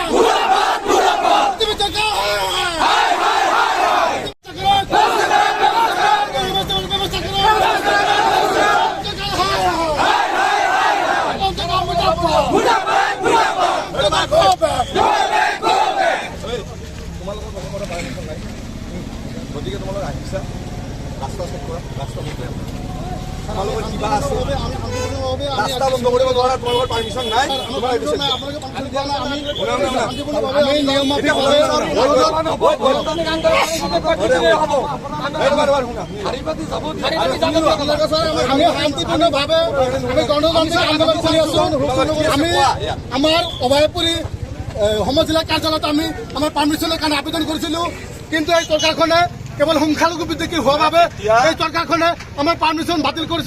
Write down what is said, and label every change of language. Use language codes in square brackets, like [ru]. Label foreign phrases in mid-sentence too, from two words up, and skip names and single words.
[hi] मुर्दाबाद, मुर्दाबाद. [as] তুমি তো কাল [hi] हाय, हाय, हाय, हाय। मुर्दाबाद, मुर्दाबाद. [en] Go back, go back. [as] গতিকে তোমালোক আহিছা ৰাস্তা চেক কৰা ৰাস্তা বন্ধ তোমালোকৰ কিবা আছে ৰাস্তা বন্ধ কৰিব নোৱাৰা তোমালোকৰ পাৰ্মিশ্যন নাই আমি শান্তিপূৰ্ণভাৱে আমি গণতান্ত্ৰিক আন্দোলন কৰি আছো আমি আমাৰ অভয়পুৰী সমজিলা কাৰ্যালয়ত আমি আমাৰ পাৰ্মিশ্যনৰ কাৰণে আবেদন কৰিছিলো কিন্তু এই চৰকাৰখনে কেৱল সংখ্যালঘু বিদ্বেষী হোৱাৰ বাবে এই চৰকাৰখনে আমাৰ পাৰ্মিশ্যন বাতিল কৰিছে।